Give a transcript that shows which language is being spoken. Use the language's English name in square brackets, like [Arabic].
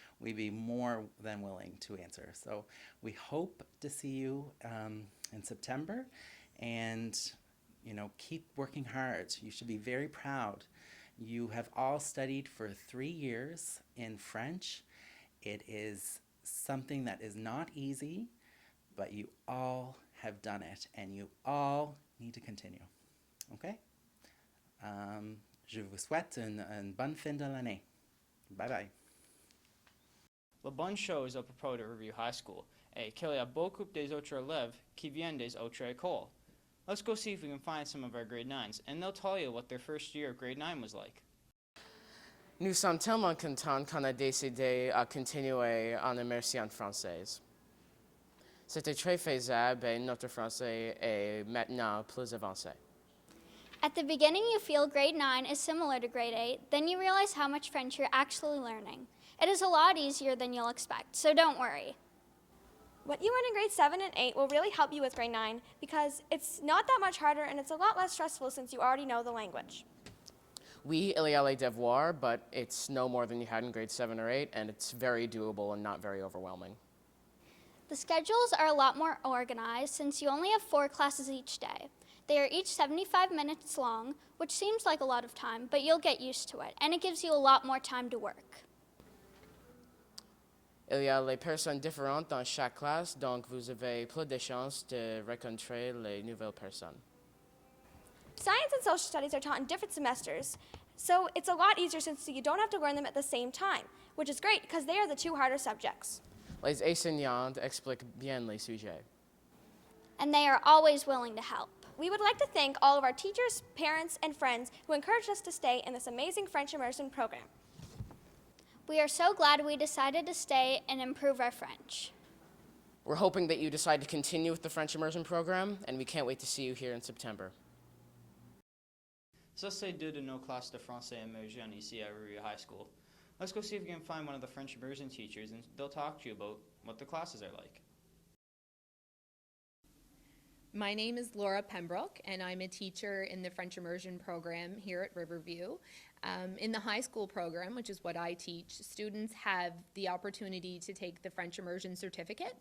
[English] We'd be more than willing to answer. So we hope to see you in September, and keep working hard. You should be very proud. You have all studied for 3 years in French. It is something that is not easy, but you all have done it, and you all need to continue. Okay? [French] Je vous souhaite une bonne fin de l'année. [English] Bye bye. [French] La bonne chose à propos de Riverview High School est qu'il y a beaucoup des autres élèves qui viennent des autres écoles. [English] Let's go see if we can find some of our grade 9s, and they'll tell you what their first year of grade 9 was like. [French] Nous sommes tellement contents qu'on a décidé à continuer en immersion française. C'était très faisable et notre français est maintenant plus avancé. [English] At the beginning, you feel grade 9 is similar to grade 8, then you realize how much French you're actually learning. It is a lot easier than you'll expect, so don't worry. What you learn in grade 7 and 8 will really help you with grade 9 because it's not that much harder and it's a lot less stressful since you already know the language. [French] Oui, il y a les devoirs, [English] but it's no more than you had in grade 7 or 8, and it's very doable and not very overwhelming. The schedules are a lot more organized since you only have 4 classes each day. They are each 75 minutes long, which seems like a lot of time, but you'll get used to it, and it gives you a lot more time to work. [French] Il y a les personnes différentes dans chaque classe, donc vous avez plus de chances de rencontrer les nouvelles personnes. [English] Science and social studies are taught in different semesters, so it's a lot easier since you don't have to learn them at the same time, which is great because they are the 2 harder subjects. [French] Les enseignants expliquent bien les sujets. [English] And they are always willing to help. We would like to thank all of our teachers, parents, and friends who encouraged us to stay in this amazing French immersion program. We are so glad we decided to stay and improve our French. We're hoping that you decide to continue with the French immersion program, and we can't wait to see you here in September. [French] Ça c'est deux de nos classes de français immersion ici at Riverview High School. [English] Let's go see if we can find one of the French immersion teachers, and they'll talk to you about what the classes are like. My name is Laura Pembroke, and I'm a teacher in the French Immersion program here at Riverview. In the high school program, which is what I teach, students have the opportunity to take the French Immersion certificate.